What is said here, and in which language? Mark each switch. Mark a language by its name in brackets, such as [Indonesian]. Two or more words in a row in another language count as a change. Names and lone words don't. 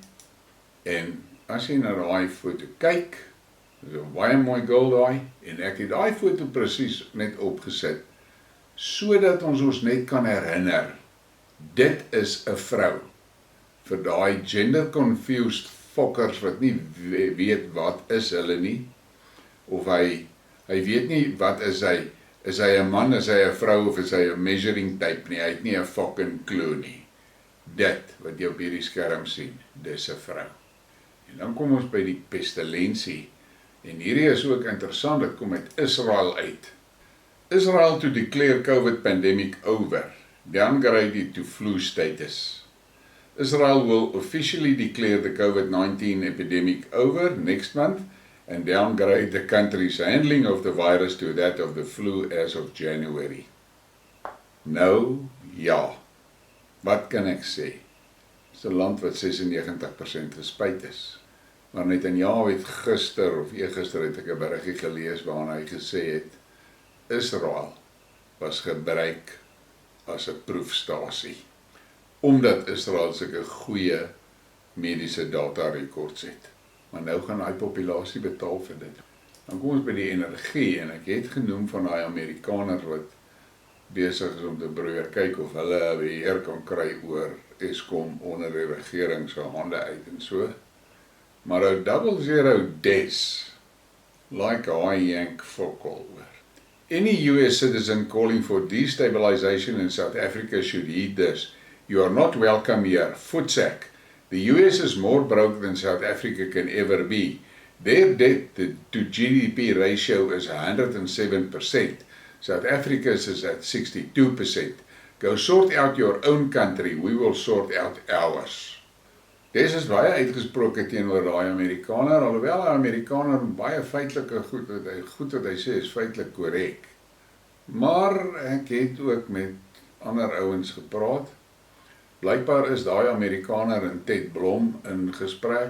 [Afrikaans] En as jy na daai foto kyk, dis 'n baie mooi girl daai, en ek het daai foto presies net opgesit, sodat ons ons net kan herinner, dit is 'n vrou, vir daai gender-confused fokkers wat nie weet wat is hulle nie, of hy weet nie wat is hy 'n man, is hy 'n vrou, of is hy 'n [English] measuring tape [Afrikaans] nie, hy het nie 'n [English] fucking clue [Afrikaans] nie. Dit, wat jy op hierdie skerm sien, dis 'n vrou. En dan kom ons by die pestilensie, en hierdie is ook interessant, dit kom uit Israel uit. [English] Israel to declare COVID pandemic over, downgraded to flu status. Israel will officially declare the COVID-19 epidemic over next month and downgrade the country's handling of the virus to that of the flu as of January. [Afrikaans] Nou, ja, wat kan ek sê? Dit is 'n land wat 96% gespuit is. Maar Niehaus het gister of eergister het ek 'n berigie gelees waarin hy gesê het, Israel was gebruik as 'n proefstasie, omdat Israel sulke goeie mediese data rekords het. Maar nou gaan hy populasie betaal vir dit. Dan kom ons by die energie, en ek het genoem van daai Amerikaners wat besig is om te probeer kyk of hulle beheer kan kry oor Eskom onder die regering se hande uit en so. Maar 'n 00 des, like a yank fokol oor. [English] Any US citizen calling for destabilization in South Africa should heed this. You are not welcome here. Footsack. The US is more broke than South Africa can ever be. Their debt to GDP ratio is 107%. South Africa's is at 62%. Go sort out your own country, we will sort out ours. [Afrikaans] Dis is baie uitgesproke teenoor daai Amerikaner, alhoewel die Amerikaner baie feitelike goed wat hy sê is feitelik korrek. Maar ek het ook met ander ouens gepraat. Blykbaar is daai Amerikaner en Ted Blom in gesprek.